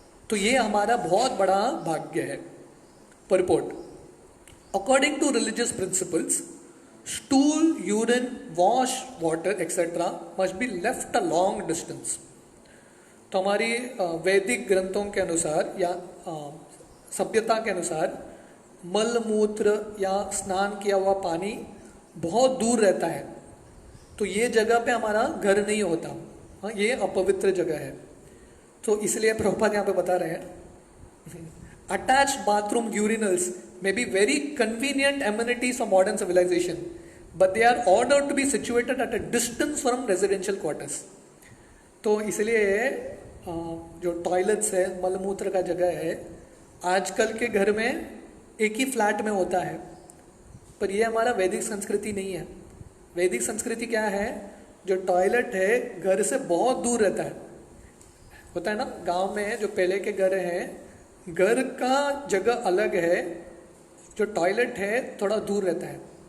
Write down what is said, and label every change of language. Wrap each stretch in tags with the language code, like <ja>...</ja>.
<hi>तो ये हमारा बहुत बड़ा भाग्य है.</hi> <en>Purport. According to religious principles, stool, urine, wash, water, etc. must be left a long distance.</en> <hi>तो हमारी वैदिक ग्रंथों के अनुसार या सभ्यता के अनुसार मल मूत्र या स्नान किया हुआ पानी बहुत दूर रहता है. तो ये जगह पे हमारा घर नहीं होता. हाँ, ये अपवित्र जगह है. तो इसलिए प्रभुपाद यहाँ पे बता रहे हैं,</hi> <en>attached bathroom urinals may be very convenient amenities for modern civilization, but they are ordered to be situated at a distance from residential quarters.</en> <hi>तो इसलिए जो टॉयलेट्स है, मलमूत्र का जगह है, आजकल के घर में एक ही फ्लैट में होता है. पर ये हमारा वैदिक संस्कृति नहीं है. वैदिक संस्कृति क्या है? जो टॉयलेट है घर से बहुत दूर रहता है. होता है ना, गांव में जो पहले के घर हैं, घर का जगह अलग है, जो टॉयलेट है थोड़ा दूर रहता है.</hi>